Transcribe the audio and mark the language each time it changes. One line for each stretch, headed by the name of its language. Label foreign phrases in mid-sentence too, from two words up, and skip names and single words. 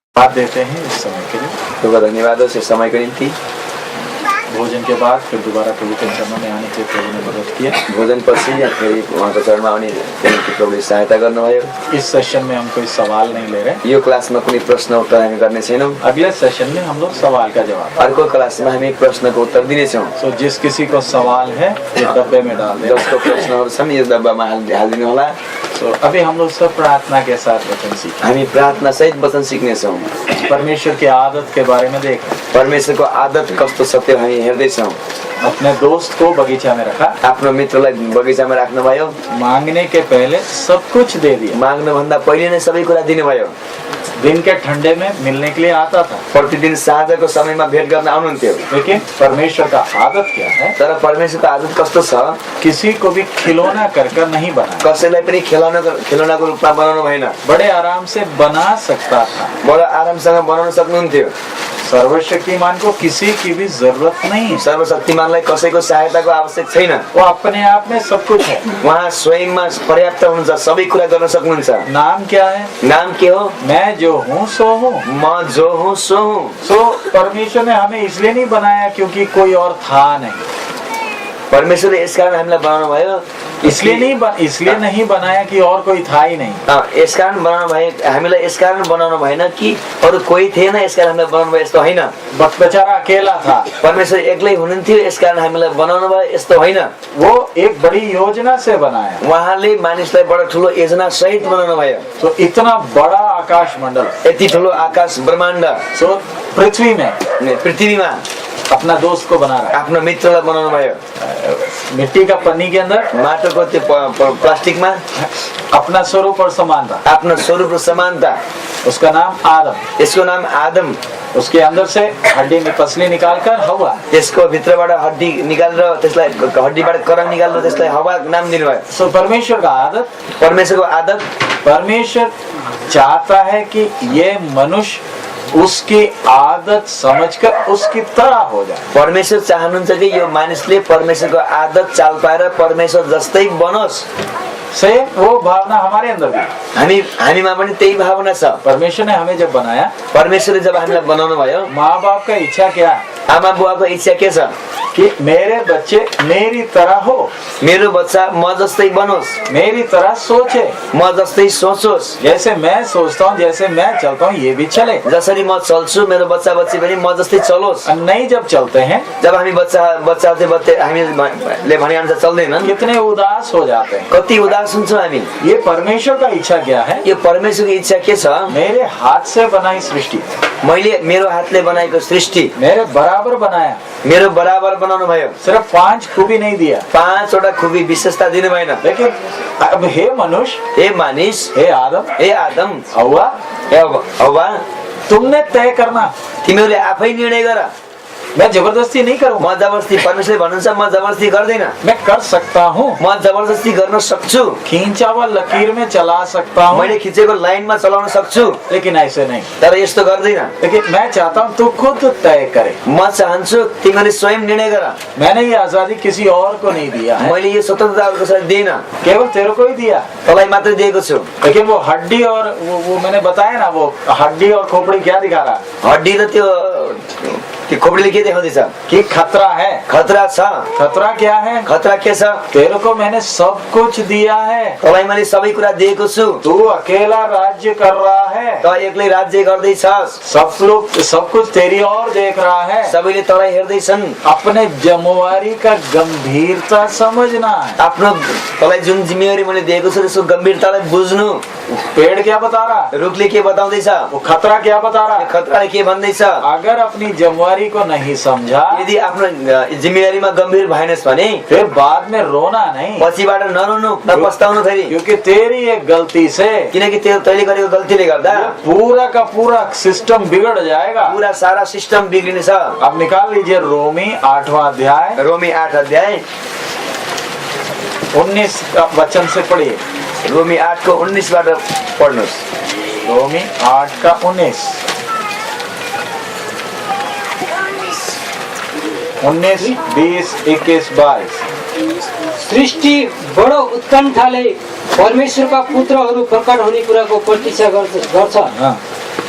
Hindi: धन्यवाद देते हैं इस समय के लिए। तो धन्यवादों से समय को निम्ति। भोजन के बाद फिर दोबारा प्रभु के चरणों में आने के प्रभु ने मदद किया।
Nepali: भोजन पछि फेरि उहाँको चरणमा आउने प्रभुले सहायता गर्नुभयो।
Hindi: इस सेशन में हम कोई सवाल नहीं ले रहे।
Nepali: यो क्लासमा कुनै प्रश्न उत्तर हामी गर्ने छैनौँ।
Hindi: अगले सेशन में हम लोग सवाल का जवाब,
Nepali: अर्को क्लासमा हामी प्रश्नको उत्तर दिनेछौँ।
Hindi: तो जिस किसी को सवाल है ये डब्बे में डाल दें।
Nepali: जसको प्रश्नहरू छन् यो डब्बामा हालिदिनु होला।
Hindi: तो अभी हम लोग सब प्रार्थना के साथ वचन सीखें।
Nepali: हामी प्रार्थना सहित वचन सिक्नेछौँ।
Hindi: परमेश्वर की आदत के बारे में देख,
Nepali: परमेश्वरको आदत कस्तो छ त्यो हामी हेर्दैछौँ।
Hindi: अपने दोस्त को बगीचा में रखा,
Nepali: आफ्नो मित्रलाई बगैँचामा राख्नुभयो।
Hindi: मांगने के पहले सब कुछ दे दिया।
Nepali: माग्नुभन्दा पहिले नै सबै कुरा दिनुभयो।
Hindi: दिन के ठंडे में मिलने के लिए आता था,
Nepali: प्रतिदिन साँझको समयमा भेट गर्न आउनुहुन्थ्यो।
Hindi: लेकिन परमेश्वर का आदत क्या है?
Nepali: तर परमेश्वरको आदत कस्तो छ?
Hindi: किसी को भी खिलौना कर नहीं बना,
Nepali: कसैलाई पनि खेलौनाको रूपमा बनाउनु भएन।
Hindi: बड़े आराम से बना सकता था।
Nepali: बडो आरामसँग बनाउन सक्नुहुन्थ्यो।
Hindi: सर्वशक्तिमान को किसी की भी जरूरत नहीं है।
Nepali: सर्वशक्तिमानलाई कसैको सहायताको आवश्यक छैन।
Hindi: वो अपने आप में सब कुछ है।
Nepali: उहाँ स्वयंमा पर्याप्त हुनुहुन्छ, सबै कुरा गर्न सक्नुहुन्छ।
Hindi: नाम क्या है?
Nepali: नाम के हो?
Hindi: मैं जो हूँ सो हूँ। म जो हूँ सो हूँ। सो परमेश्वर ने हमें इसलिए नहीं बनाया क्योंकि कोई और था नहीं।
Nepali: परमेश्वरले यसकारण हामीलाई बनाउनु भयो,
Hindi: इसलिए नहीं बनाया कि और कोई था ही नहीं।
Nepali: यसकारण बनाउनु भयो, हामीलाई यसकारण बनाउनु भएन कि अरू कोही थिएन, यसकारण हामीलाई बनाउनु भयो, यस्तो होइन।
Hindi: बेचारा अकेला था,
Nepali: परमेश्वर एक्लै हुनुहुन्थ्यो, यसकारण हामीलाई बनाउनु भयो, यस्तो होइन।
Hindi: वो एक बड़ी योजना से बनाया।
Nepali: उहाँले मानिसलाई बडो ठुलो योजना सहित बनाउनु भयो।
Hindi: तो इतना बड़ा आकाश मंडल,
Nepali: यति ठुलो आकाश ब्रह्माण्ड,
Hindi: सो पृथ्वीमा अपना दोस्त को बना रहा है।
Nepali: आफ्नो मित्रलाई बनाउनु भयो।
Hindi: मिट्टी का पन्नी के अंदर,
Nepali: माटोको त्यो प्लास्टिकमा
Hindi: अपना स्वरूप और समानता,
Nepali: आफ्नो स्वरूप र समानता।
Hindi: उसका नाम आदम।
Nepali: यसको नाम आदम।
Hindi: उसके अंदर से हड्डी में पसली निकालकर हवा,
Nepali: त्यसको भित्रबाट हड्डी निकालेर त्यसलाई हड्डीबाट करङ निकालेर त्यसलाई हवा नाम दिनुभयो।
Hindi: सो परमेश्वर का आदत,
Nepali: परमेश्वरको आदत,
Hindi: परमेश्वर चाहता है कि ये मनुष्य उसकी आदत समझकर उसकी तरह हो जाए।
Nepali: परमेश्वर चाहनुहुन्छ कि यो मानिसले परमेश्वरको आदत चाल पाएर परमेश्वर जस्तै बनोस्।
Hindi: सेम वो भावना हमारे अंदर भी,
Nepali: हामीमा पनि त्यही भावना छ।
Hindi: परमेश्वर ने हमें जब बनाया,
Nepali: परमेश्वरले जब हामीलाई बनाउनु भयो,
Hindi: माँ बाप का इच्छा क्या?
Nepali: आमा बुवाको इच्छा के छ?
Hindi: कि मेरे बच्चे मेरी तरह हो,
Nepali: मेरो बच्चा म जस्तै बनोस्,
Hindi: मेरी तरह सोचे,
Nepali: म जस्तै सोचोस्।
Hindi: जैसे मैं सोचता हूँ, जैसे मैं चलता हूँ, ये भी चले।
Nepali: जसरी म चल्छु, मेरो बच्चा बच्ची पनि म जस्तै चलोस्।
Hindi: नहीं जब चलते हैं,
Nepali: जब हामी हामीले भने अनुसार चल्दैनन्,
Hindi: कितने उदास हो जाते हैं।
Nepali: कति उदास हुन्छौँ हामी।
Hindi: ये परमेश्वर का इच्छा क्या है?
Nepali: यो परमेश्वरको इच्छा के छ?
Hindi: मेरे हाथ से बनाई सृष्टि,
Nepali: मैले मेरो हातले बनाएको सृष्टि
Hindi: मेरे बराबर बनाया,
Nepali: मेरो बराबर बनाउनु भयो।
Hindi: सिर्फ 5 खूबी नहीं दिया,
Nepali: 5वटा खुबी विशेषता दिनु भएन।
Hindi: लेकिन अब हे मनुष्य,
Nepali: हे मानिस, हे आदम, हव्वा,
Hindi: तुमने तय करना,
Nepali: तिमीहरूले आफै निर्णय गर।
Hindi: मैं जबरदस्ती नहीं करूँ।
Nepali: म जबरदस्ती, परमेश्वरले भन्नुहुन्छ म जबरदस्ती गर्दैन।
Hindi: मैं कर सकता हूँ,
Nepali: म जबरदस्ती गर्न सक्छु।
Hindi: खींचा हुआ लकीर में चला सकता हूँ,
Nepali: मैले खिचेको लाइनमा चलाउन सक्छु,
Hindi: लेकिन ऐसे नहीं।
Nepali: तर यस्तो गर्दैन।
Hindi: लेकिन मैं चाहता हूँ तू खुद तय करे।
Nepali: म चाहन्छु तिमीले स्वयं निर्णय गर।
Hindi: मैंने ये आजादी किसी और को नहीं दिया है,
Nepali: मैले यो स्वतन्त्रता अरू कसैलाई दिएन,
Hindi: केवल तेरे को ही दिया।
Nepali: तँलाई मात्र दिएको छु।
Hindi: लेकिन वो हड्डी और वो मैंने बताया ना, वो हड्डी और खोपड़ी क्या दिखा रहा है?
Nepali: हड्डी र त्यो खोपडीले के देखाउँदैछ?
Hindi: कि खतरा है।
Nepali: खतरा छ।
Hindi: खतरा क्या है?
Nepali: खतरा के छ?
Hindi: तेरे को मैंने सब कुछ दिया है,
Nepali: तँलाई मैले सबै कुरा दिएको छु।
Hindi: तू अकेला राज्य कर रहा है,
Nepali: त एक्लै राज्य गर्दैछस्।
Hindi: सब कुछ तेरी ओर देख रहा है,
Nepali: सबैले तँलाई हेर्दैछन्।
Hindi: अपने जिम्मेवारी का गंभीरता समझना है।
Nepali: आफ्नो तँलाई जुन जिम्मेवारी मैले दिएको छु त्यसको गम्भीरतालाई बुझ्नु।
Hindi: पेड़ क्या बता रहा?
Nepali: रुखले के बताउँदैछ?
Hindi: वो खतरा क्या बता रहा?
Nepali: खतराले के भन्दैछ?
Hindi: अगर अपनी जिम्मेवारी को नहीं समझा,
Nepali: यदि आफ्नो जिम्मेवारीमा गम्भीर भएनस् भने
Hindi: फिर बाद में रोना नहीं,
Nepali: पछिबाट नरोनु, नपस्ताउनु फेरि,
Hindi: क्योंकि तेरी एक गलती से,
Nepali: किनकि तैँले गरेको गल्तीले गर्दा
Hindi: पूरा का पूरा सिस्टम बिगड़ जाएगा।
Nepali: पूरा सारा सिस्टम बिग्रिनेछ।
Hindi: अब निकाल लीजिए रोमी 8वां अध्याय, रोमी 8 अध्याय 19 वचन से पढ़िए।
Nepali: रोमी 8 को 19 बाट पढ्नुस्।
Hindi: रोमी 8 का 19, 20, 21, 22।
Nepali: सृष्टि बडो उत्कण्ठाले परमेश्वरका पुत्रहरू प्रकट हुने कुराको प्रतीक्षा गर्छ।